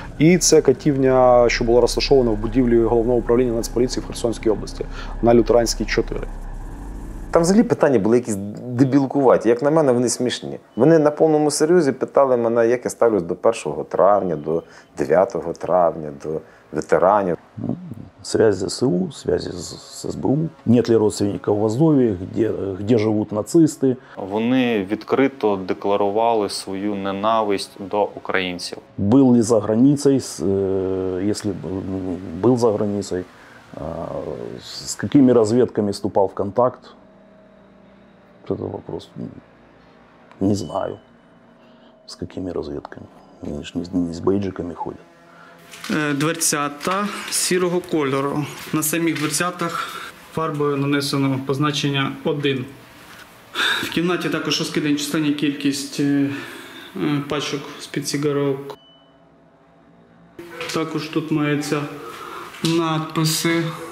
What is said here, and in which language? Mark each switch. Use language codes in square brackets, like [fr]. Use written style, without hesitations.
[uk] І це катівня, що була розташована в будівлі Головного управління Нацполіції в Херсонській області на Лютеранській 4. Там взагалі питання були якісь дебілкуваті. Як на мене, вони смішні. Вони на повному серйозі питали мене, як я ставлюсь до 1 травня, до 9 травня, до ветеранів. [ru] Связь с ЗСУ, связи с СБУ. Нет ли родственников в Азові, [uk] де живуть нацисти. Вони відкрито декларували свою ненависть до українців. [ru] Был ли за границей, если был за границей, с какими разведками вступал в контакт? Это вопрос. Не знаю, с какими разведками. Они же не с бейджиками ходят. [uk] Дверцята сірого кольору. На самих дверцятах фарбою нанесено позначення 1. В кімнаті також розкидані численні кількість пачок з-під цигарок. Також тут маються надписи.